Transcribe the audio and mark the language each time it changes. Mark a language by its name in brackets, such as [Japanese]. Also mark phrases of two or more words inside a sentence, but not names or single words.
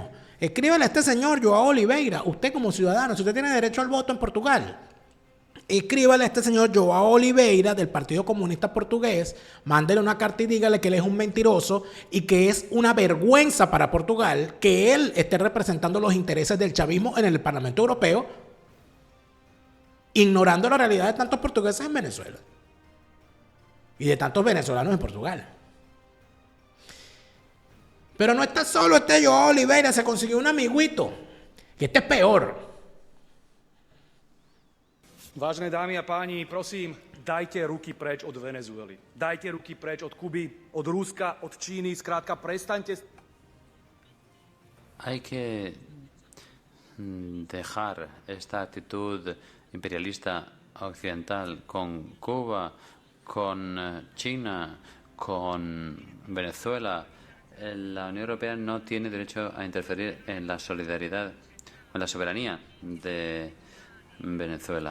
[Spanish] Escríbele a este señor João Oliveira, usted como ciudadano, si usted tiene derecho al voto en Portugal, escríbale a este señor João Oliveira del Partido Comunista Portugués, mándele una carta y dígale que él es un mentiroso y que es una vergüenza para Portugal que él esté representando los intereses del chavismo en el Parlamento Europeo, ignorando la realidad de tantos portugueses en Venezuela y de tantos venezolanos en Portugal. Pero no está solo este João Oliveira, se consiguió un amiguito. Y este es peor. [Slovak] Vážené dámy a páni, prosím, dajte ruky preč od Venezuely. Dajte ruky preč od Kuby, od Ruska, od Číny. Zkrátka, prestaňte. [Spanish] Hay que dejar esta actitud imperialista occidental con Cuba, con China, con Venezuela. La Unión Europea no tiene derecho a interferir en la solidaridad, en la soberanía de Venezuela.